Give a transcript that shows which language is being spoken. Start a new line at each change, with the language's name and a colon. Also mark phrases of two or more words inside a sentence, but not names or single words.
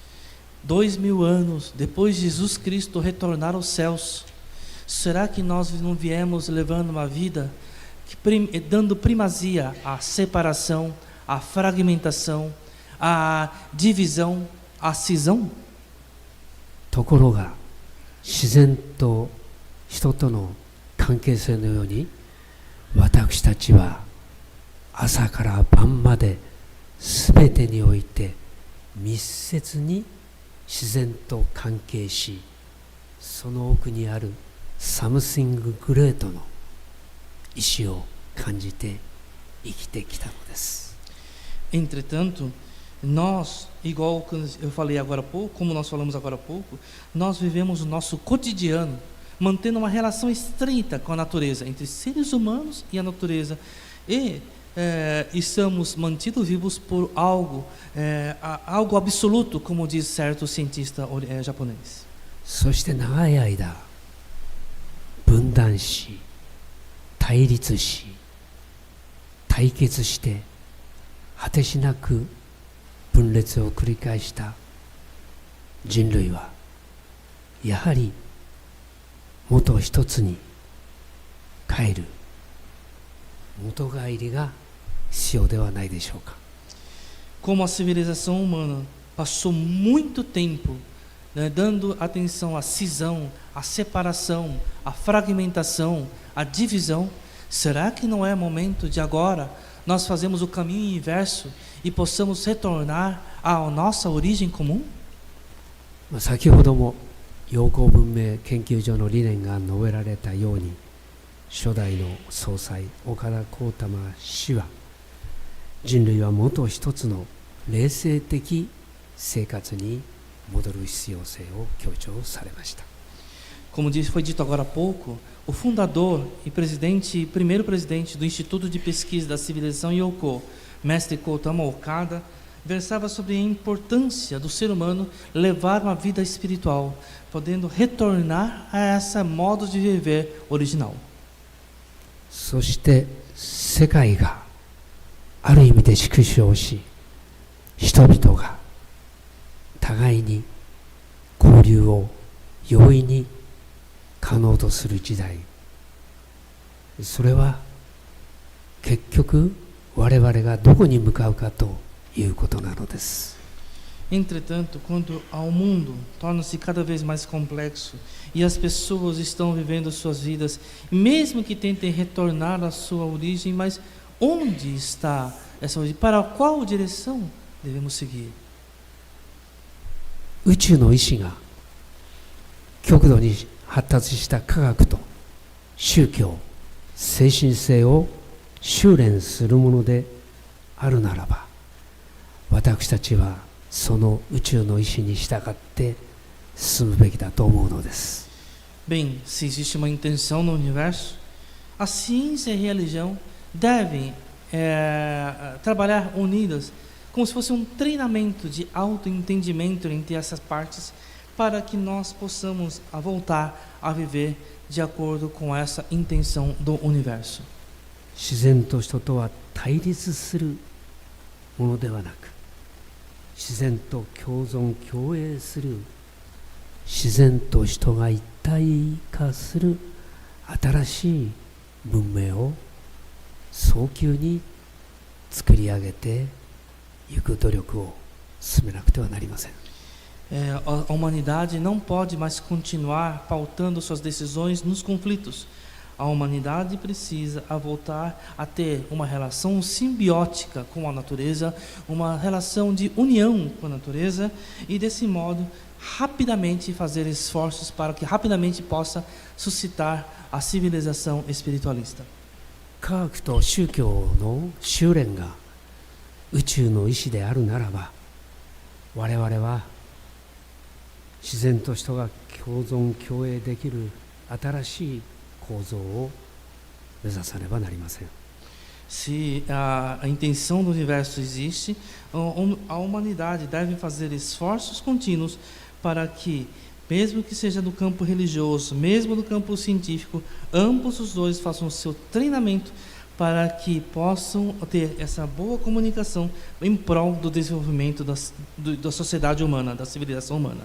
Portuguese: 2000 anos depois de Jesus Cristo retornar aos céus, será que nós não viemos levando uma vida dando primazia à separação, à fragmentação, à divisão, à cisão?
Japanese: ところが自然と人との関係性のように、私たちは朝から晩まで全てにおいて密接に自然と関係し、その奥にある
English: something great
Japanese: の意志を感じて生きてきたのです。
Portuguese: Entretanto, nós, igual eu falei agora há pouco, como nós falamos agora há pouco, nós vivemos o nosso cotidiano mantendo uma relação estreita com a natureza, entre seres humanos e a natureza, e estamos mantidos vivos por algo absoluto, como diz certo cientista japonês.
Japanese: そして長い間分断し、対立し、対決して果てしなく分裂を繰り返した人類は、やはり元一つに帰る元帰りが必要ではないでしょうか。
Portuguese: Como a civilização humana passou muito tempo dando atenção à cisão, à separação, à fragmentação, à divisão, será que não é momento de agora nós fazermos o caminho inverso e possamos retornar à nossa origem comum?
Japanese: 先ほども陽光文明研究所の理念が述べられたように、初代の総裁岡田浩太氏は、人類は元一つの冷静的生活に戻る必要性を強調されました。
Portuguese: Como foi dito agora há pouco, o fundador e primeiro presidente do Instituto de Pesquisa da Civilização Yoko, mestre Gautama Okada, versava sobre a importância do ser humano levar uma vida espiritual, podendo retornar a esse modo de viver original.
Japanese: そして世界がある意味で縮小し、人々が互いに交流を容易に可能とする時代、それは結局我々がどこに向かうかということなのです。
Portuguese: Entretanto, quando o mundo torna-se cada vez mais complexo e as pessoas estão vivendo suas vidas, mesmo que tentem retornar à sua origem, mas onde está essa origem? Para qual direção devemos seguir?
Japanese: 宇宙の意志が極度に発達した科学と宗教、精神性を修練するものであるならば、私たちはその宇宙の意志に従って進むべきだと思うのです。
Portuguese: Bem, se existe uma intenção no universo, a ciência e a religião devem trabalhar unidas, como se fosse um treinamento de autoentendimento entre essas partes, para que nós possamos voltar a viver de acordo com essa intenção do universo.
Japanese: 自然と人とは対立するものではなく、自然と共存共栄する、自然と人が一体化する新しい文明を早急に作り上げていく努力を進めなくてはなりません。
Portuguese: A humanidade não pode mais continuar pautando suas decisões nos conflitos. A humanidade precisa voltar a ter uma relação simbiótica com a natureza, uma relação de união com a natureza, e desse modo rapidamente fazer esforços para que rapidamente possa suscitar a civilização espiritualista.
Japanese: 科学と宗教の修練が宇宙の意志であるならば、我々は自然と人が共存共栄できる新しい構造を目指さねばなりません。
Portuguese: Se a intenção do universo existe, a humanidade deve fazer esforços contínuos para que, mesmo que seja no campo religioso, mesmo no campo científico, ambos os dois façam o seu treinamento para que possam ter essa boa comunicação em prol do desenvolvimento da sociedade humana, da civilização humana.